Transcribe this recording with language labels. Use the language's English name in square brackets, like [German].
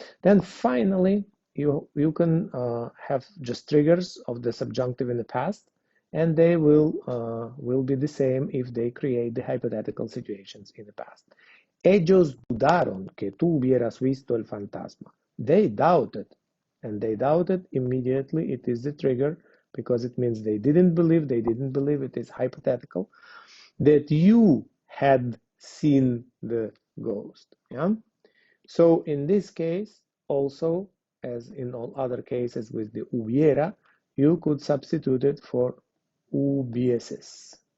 [English] Then finally, you can have just triggers of the subjunctive in the past, and they will be the same if they create the hypothetical situations in the past. [Spanish] Ellos dudaron que tú hubieras visto el fantasma. [English] They doubted, and they doubted immediately. It is the trigger because it means they didn't believe. It is hypothetical that you had seen the ghost. Yeah. So in this case, also, as in all other cases with the hubiera, you could substitute it for hubieses.